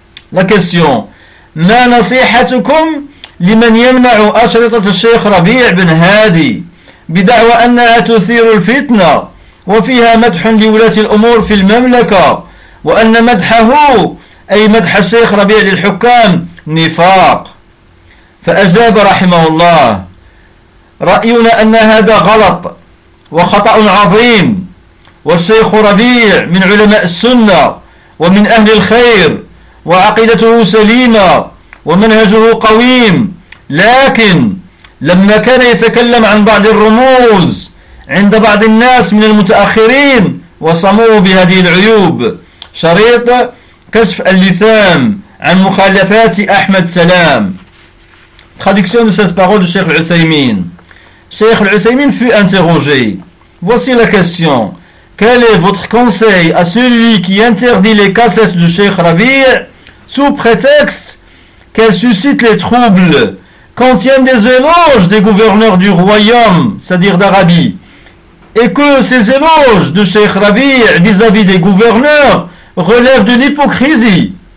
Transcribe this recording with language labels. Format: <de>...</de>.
<fr>La question:</fr> <ar>ma nasihatukum liman yamna'u ashratat Cheikh Rabi' bin Hadi bidawa annaha tuthiru al-fitna وفيها مدح لولاة الأمور في المملكة وأن مدحه أي مدح الشيخ ربيع للحكام نفاق. فأجاب رحمه الله: رأينا أن هذا غلط وخطأ عظيم، والشيخ ربيع من علماء السنة ومن أهل الخير، وعقيدته سليمة ومنهجه قويم، لكن لما كان يتكلم عن بعض الرموز عند بعض الناس من المتأخرين وصموا بهذه العيوب، شريط كشف اللثام عن مخالفات أحمد سلام.</ar> <fr>Traduction de cette parole du Cheikh Al-Uthaymin. Cheikh Al-Uthaymin fut interrogé. Voici la question: quel est votre conseil à celui qui interdit les cassettes du Cheikh Rabi' sous prétexte qu'elles suscitent les troubles, contiennent des éloges des gouverneurs du royaume, c'est-à-dire d'Arabie, et que ces éloges de Cheikh Rabi' vis-à-vis des gouverneurs relèvent d'une hypocrisie?</fr>